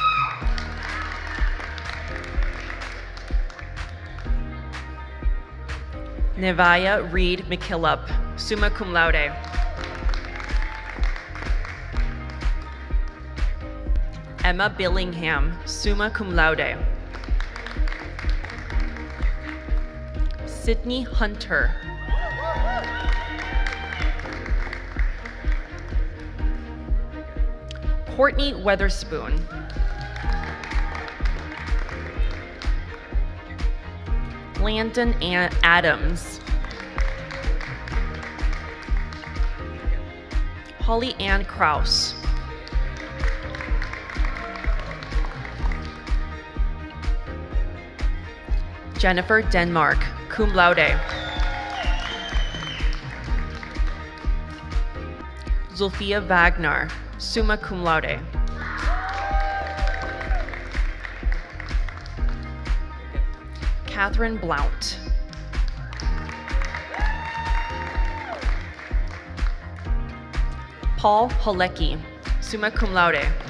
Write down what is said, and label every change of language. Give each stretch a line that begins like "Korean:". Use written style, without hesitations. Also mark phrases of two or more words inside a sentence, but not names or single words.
English: Nevaya Reed McKillop,
Latin: summa cum laude.
English: Emma Billingham,
Latin: summa cum laude.
English: Sydney Hunter. Courtney Weatherspoon. Landon Adams. Holly Ann Kraus. Jennifer Denmark,
Latin: cum laude.
English: Zulfia Wagner,
Latin: summa cum laude.
English: Catherine Blount. Paul Halecki,
Latin: summa cum laude.